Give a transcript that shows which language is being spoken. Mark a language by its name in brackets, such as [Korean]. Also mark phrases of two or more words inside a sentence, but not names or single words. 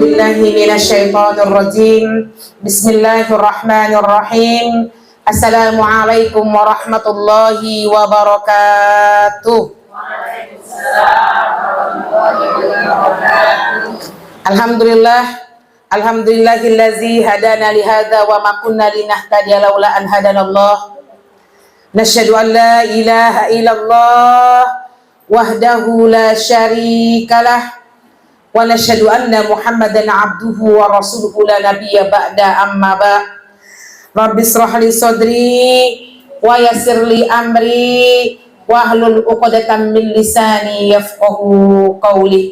[Arabic] بالله من الشيطان الرجيم. بسم الله الرحمن الرحيم. السلام عليكم ورحمة الله وبركاته. الحمد لله، الحمد لله الذي هدانا لهذا وما كنا لنهتدي لولا أن هدانا الله. نشهد أن لا إله إلا الله وحده لا شريك له ونشهد أن محمدا عبده ورسوله لا نبي بعده أما بع'. رب اشرح لي صدري ويسر لي أمري واحلل عقدة من لساني يفقهوا قولي.